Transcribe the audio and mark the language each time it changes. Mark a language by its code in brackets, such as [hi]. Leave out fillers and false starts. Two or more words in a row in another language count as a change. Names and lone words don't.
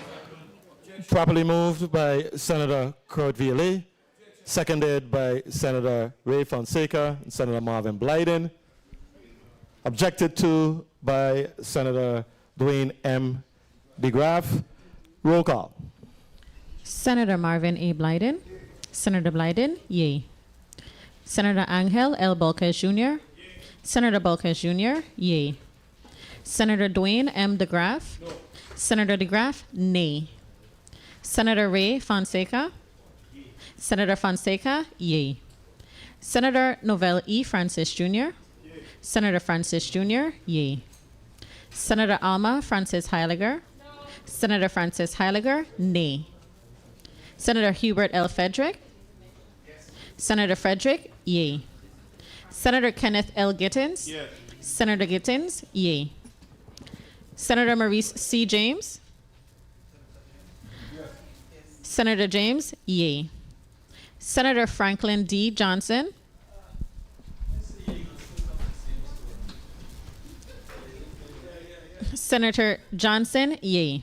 [en] Properly moved by Senator Kurt Viola, seconded by Senator Ray Fonseca and Senator Marvin Blyden. Objected to by Senator Dwayne M. DeGraff. Roll call. Senator Marvin A. Blyden. Senator Blyden, yea. Senator Angel L. Bolquez Jr. Senator Bolquez Jr., yea. Senator Dwayne M. DeGraff. No. Senator DeGraff, nay. Senator Ray Fonseca. Senator Fonseca, yea. Senator Novell E. Francis Jr. Senator Francis Jr., yea. Senator Alma Francis Heiliger. No. Senator Francis Heiliger, nay. Senator Hubert L. Frederick. Yes. Senator Frederick, yea. Senator Kenneth L. Gittins. Yes. Senator Gittins, yea. Senator Maurice C. James. Yes. Senator James, yay. Senator Franklin D. Johnson. Senator Johnson, yay.